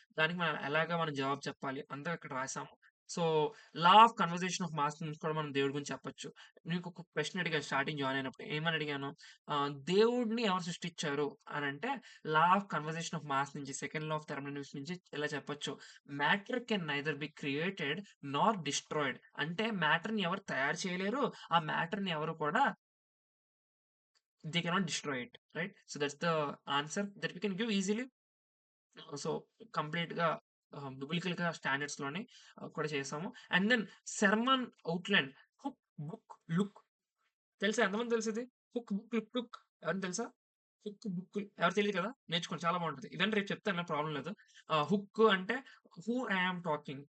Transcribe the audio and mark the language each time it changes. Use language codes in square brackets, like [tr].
[te] దానికి మనం ఎలాగా మనం జవాబు చెప్పాలి అంతా అక్కడ రాసాము. So, law of conversation of mass నుంచి కూడా మనం దేవుడి గురించి చెప్పొచ్చు. నీకు ఒక ప్రశ్న అడిగాను స్టార్టింగ్ జాయిన్ అయినప్పుడు. ఏమని అడిగాను? దేవుడిని ఎవరు సృష్టించారు అనంటే law of conversation of mass నుంచి సెకండ్ లా ఆఫ్ థర్మోడైనమిక్స్ నుంచి ఇలా చెప్పొచ్చు. [en] Matter can neither be created nor destroyed. [te] అంటే మ్యాటర్‌ని ఎవరు తయారు చేయలేరు. ఆ మ్యాటర్‌ని ఎవరు కూడా [en] they cannot destroy it, right? So that's the answer that we can give easily. [te] So, కంప్లీట్‌గా బిబ్లికల్‌గా స్టాండర్డ్స్‌లోనే కూడా చేసాము. And then sermon outline, hook, book, look తెలుసా? ఎంతమందికి తెలుసిది? హుక్, బుక్, లుక్, లుక్ ఎవరైనా తెలుసా? హుక్, బుక్ ఎవరు తెలీదు కదా! నేర్చుకోండి చాలా బావుంటది. ఇవన్నీ రేపు చెప్తాను ప్రాబ్లమ్ లేదు. హుక్ అంటే [en] Who I am talking.